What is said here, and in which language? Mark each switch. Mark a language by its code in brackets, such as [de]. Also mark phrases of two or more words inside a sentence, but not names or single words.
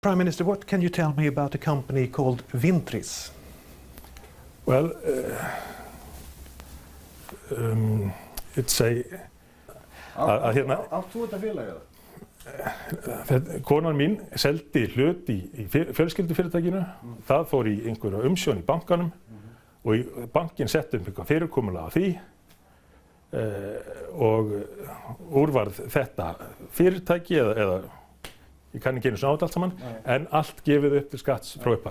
[en] Prime Minister, what can you tell me about a company called Vintris? Well, it's a... [is] Átt þú þetta félagið? Konan mín seldi hlut í fjölskyldufyrirtækinu, það fór í einhverja umsjón í bankanum og bankin setti eitthvað fyrirkomulag af því og úrvarð þetta fyrirtæki eða ég kann ekki einu svona á þetta allt saman, en allt gefið upp til skatts frá upphafi.